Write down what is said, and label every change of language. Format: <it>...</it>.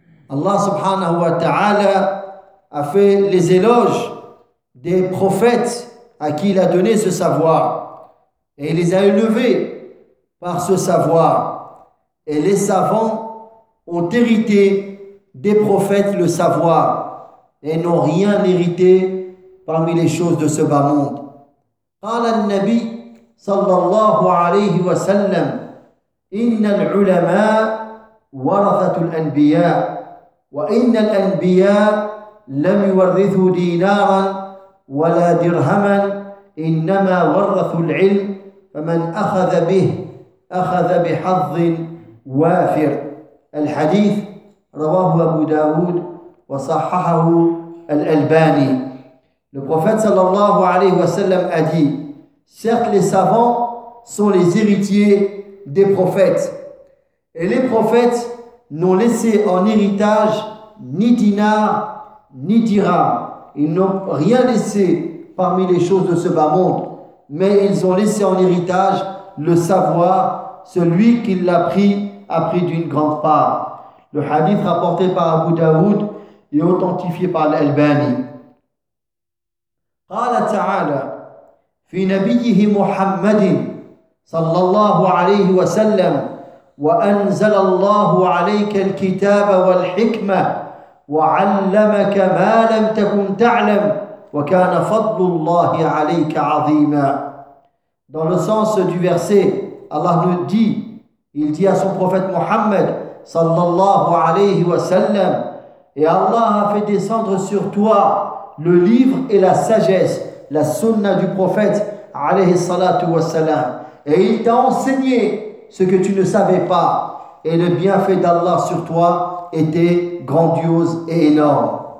<fr>Allah subhanahu wa ta'ala a fait les éloges des prophètes à qui il a donné ce savoir. Et il les a élevés par ce savoir. Et les savants ont hérité des prophètes le savoir et n'ont rien hérité parmi les choses de ce bas monde.</fr> <ar>قال النبي صلى الله عليه وسلم إن العلماء ورثة الأنبياء وإن الأنبياء لم يورثوا دينارا ولا درهما إنما ورثوا العلم فمن أخذ به أخذ بحظ وافر. الحديث رواه أبو داود وصححه الألباني.</ar> <fr>Le prophète sallallahu alayhi wa sallam a dit: certes, les savants sont les héritiers des prophètes. Et les prophètes n'ont laissé en héritage ni dinar ni dirham. Ils n'ont rien laissé parmi les choses de ce bas monde. Mais ils ont laissé en héritage le savoir, celui qui l'a pris a pris d'une grande part. Le hadith rapporté par Abu Daoud et authentifié par l'Albani.</fr> <ar>قال تعالى في نبيه محمد صلى الله عليه وسلم وأنزل الله عليك الكتاب والحكمة وعلمك ما لم تكن تعلم وكان فضل الله عليك عظيما.</ar> <fr>Dans le sens du verset, Allah nous dit, il dit à son prophète Muhammad</fr> <ar>صلى الله عليه وسلم,</ar> <fr>et Allah a fait descendre sur toi le livre et la sagesse, la sunna du prophète alayhi salatu wassalam, et il t'a enseigné ce que tu ne savais pas, et le bienfait d'Allah sur toi était grandiose et énorme.</fr>